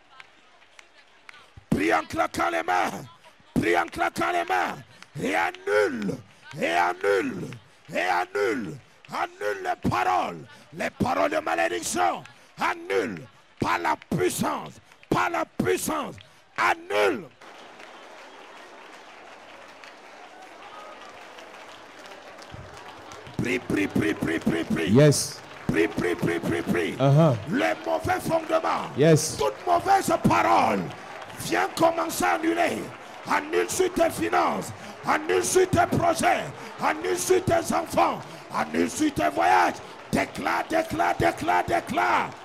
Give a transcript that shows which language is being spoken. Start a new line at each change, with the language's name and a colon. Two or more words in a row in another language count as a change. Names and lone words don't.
French: Prie en claquant les mains. Prie en claquant les mains. Et annule, et annule, et annule. Annule les paroles de malédiction. Annule par la puissance, par la puissance. Annule. Prie, prie, prie, prie, prie, prie. Yes. Prie, prie, prie, prie, prie. Les mauvais fondements. Yes. Toute mauvaise parole. Viens commencer à annuler. Annule sur tes finances. Annule sur tes projets. Annule sur tes enfants. Annule sur tes voyages. Déclare, déclare, déclare, déclare.